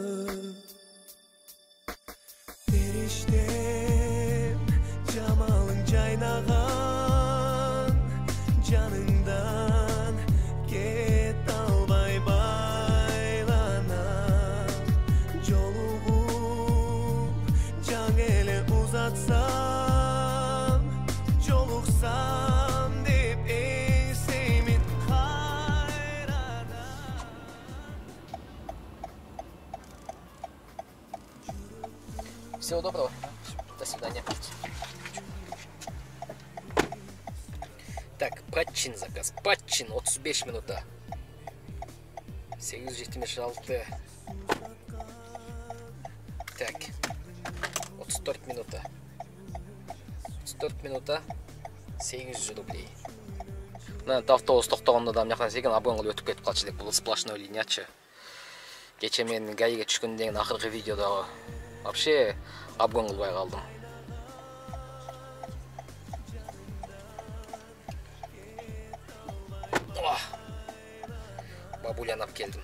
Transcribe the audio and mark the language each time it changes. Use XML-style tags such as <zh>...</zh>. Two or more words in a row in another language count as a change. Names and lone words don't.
<ky>Периштем жамалың жайнаган жанынан кет албай байланан Жолугуп жан эле узатсам жолуксам</ky> <ru>Всего доброго. До свидания. Так, Патчин заказ. Патчин 35 минута. 876. Так. 34 минута. 34 минута. 800 рублей.</ru> <ky>Автобус токтогондо да мынакан секен обгон кылып өтүп кетип калчу элек. Бул сплошной линиячы. Кече мен гаиге түшкөндөн кийин акыркы видеодо</ky> <ru>вообще обгон</ru> <ky>кылбай калдым. Бабулян алып келдим.</ky>